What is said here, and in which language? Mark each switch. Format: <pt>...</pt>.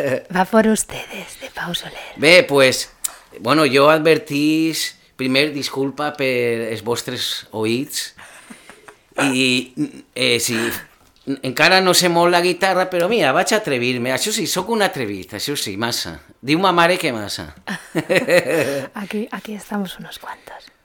<es>Va por ustedes, de Pau Soler.</es> <ca>Bé, pues, bueno, jo advertís, primer, disculpa per els vostres oïts. I sí, encara no sé molt la guitarra, però mira, vaig a atrevir-me. Això sí, soc un atrevit, això sí, massa. Diu ma mare que massa.</ca> <es>Aquí estamos unos cuantos.</es>